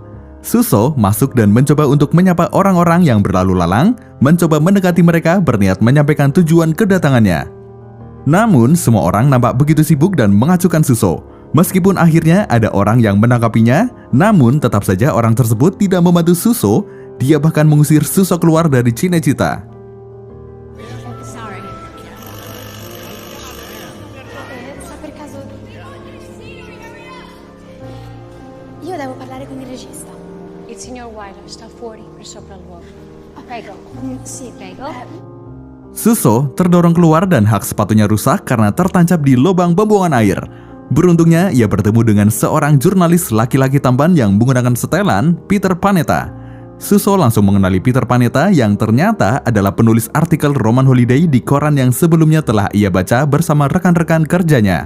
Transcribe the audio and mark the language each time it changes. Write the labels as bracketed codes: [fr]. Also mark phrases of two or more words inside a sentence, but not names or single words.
[id] Suso masuk dan mencoba untuk menyapa orang-orang yang berlalu lalang, mencoba mendekati mereka berniat menyampaikan tujuan kedatangannya. Namun, semua orang nampak begitu sibuk dan mengacukan Suso. Meskipun akhirnya ada orang yang menangkapinya, namun tetap saja orang tersebut tidak membantu Suso. Dia bahkan mengusir Suso keluar dari Cinecittà. [it] Io devo parlare con il regista. Il signor Wyler sta fuori per sopralluogo. Prego. Sì, Prego. [id] Suso terdorong keluar dan hak sepatunya rusak karena tertancap di lubang pembuangan air. Beruntungnya ia bertemu dengan seorang jurnalis laki-laki tampan yang menggunakan setelan, Peter Panetta. Suso langsung mengenali Peter Panetta yang ternyata adalah penulis artikel Roman Holiday di koran yang sebelumnya telah ia baca bersama rekan-rekan kerjanya.